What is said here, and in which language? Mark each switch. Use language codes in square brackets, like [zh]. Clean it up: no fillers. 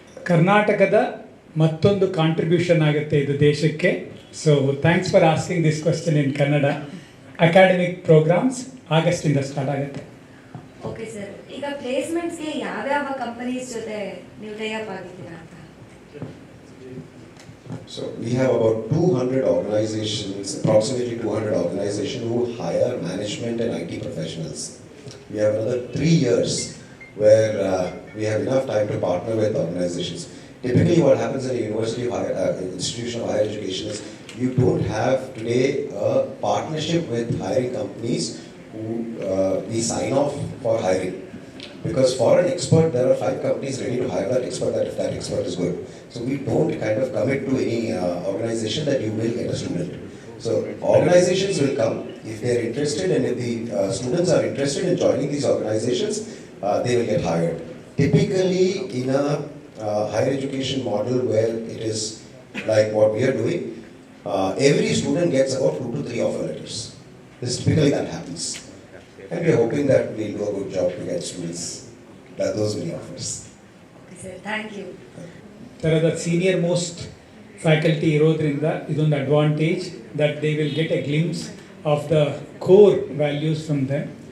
[kn] ಕರ್ನಾಟಕದ ಮತ್ತೊಂದು ಕಾಂಟ್ರಿಬ್ಯೂಷನ್ ಆಗುತ್ತೆ ಇದು ದೇಶಕ್ಕೆ. [en] So thanks for asking this question in Kannada. [kn] Academic programmes ಆಗಸ್ಟಿಂದ start ಆಗುತ್ತೆ. ಓಕೆ ಸರ್, ಈಗ ಪ್ಲೇಸ್ಮೆಂಟ್ಸ್ಗೆ ಯಾವ್ಯಾವ ಕಂಪನೀಸ್ ಜೊತೆ ನೀವು ಟೈ ಅಪ್ ಆಗಿದ್ದೀರಾ ಅಂತ? [en] So we have about 200 organizations, approximately 200 organizations who hire management and IT professionals. We have another 3 years where we have enough time to partner with organizations. Typically what happens in a university institution of higher education is you don't have today a partnership with hiring companies who we sign off for hiring. Because for an expert, there are 5 companies ready to hire that expert if that expert is good. So we don't kind of commit to any organization that you will get a student. So organizations will come if they are interested, and if the students are interested in joining these organizations, they will get hired. Typically in a higher education model where it is like what we are doing, every student gets about 2 to 3 offer letters. This typically that happens. And we are hoping that we'll do a good job to get students those many offers. Okay sir, thank you. [kn] ಥರದ senior most faculty ಇರೋದ್ರಿಂದ ಇದೊಂದು advantage [en] That they will get a glimpse of the core values from them.